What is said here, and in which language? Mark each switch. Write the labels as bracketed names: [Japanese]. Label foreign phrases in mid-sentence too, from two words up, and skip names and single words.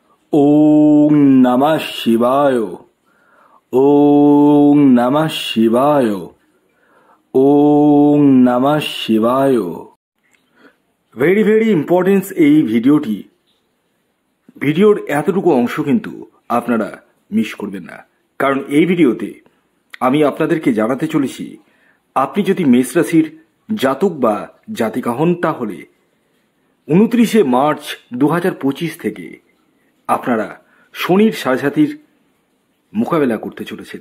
[Sanskrit] ওং নমঃ শিবায়। ওং নমঃ শিবায়। ওং নমঃ শিবায়। [English] very very importance [Bangla] এই ভিডিওর এতটুকু অংশ কিন্তু আপনারা মিস করবেন না, কারণ এই ভিডিওতে আমি আপনাদেরকে জানাতে চলেছি, আপনি যদি মেষ রাশির জাতক বা জাতিকা হন তাহলে 29শে মার্চ 2025 থেকে আপনারা শনির সাড়ে মোকাবেলা করতে চলেছেন।